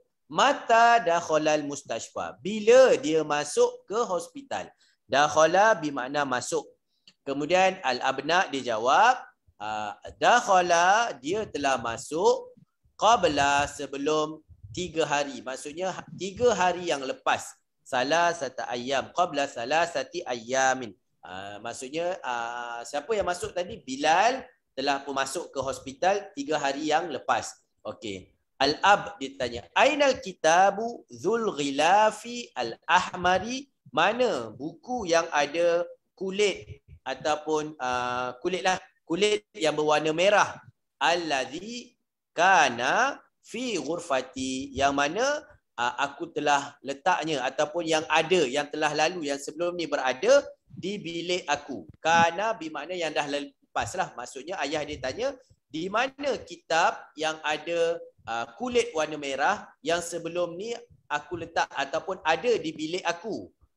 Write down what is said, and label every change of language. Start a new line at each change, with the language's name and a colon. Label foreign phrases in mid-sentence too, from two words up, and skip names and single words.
Arabic: متى دخل المستشفى,
Malay: bila dia masuk ke hospital. Dakhala bermakna masuk. Kemudian al-abna dia jawab dakhala, dia telah masuk, qabla, sebelum 3 hari. Maksudnya 3 hari yang lepas.
Arabic: ثلاثة أيام، قبل ثلاثة أيام.
Malay: Maksudnya siapa yang masuk tadi? Bilal telah pun masuk ke hospital 3 hari yang lepas.
Arabic: Okey. Al-ab ditanya, أين الكتاب ذو الغلاف الأحمر,
Malay: mana buku yang ada kulit ataupun kulit yang berwarna merah,
Arabic: الذي كان في غرفتي,
Malay: yang mana aku telah letaknya ataupun yang ada, yang telah lalu, yang sebelum ni berada di bilik aku. Kana bermakna yang dah lepas lah. Maksudnya ayah dia tanya, di mana kitab yang ada kulit warna merah yang sebelum ni aku letak ataupun ada di bilik aku.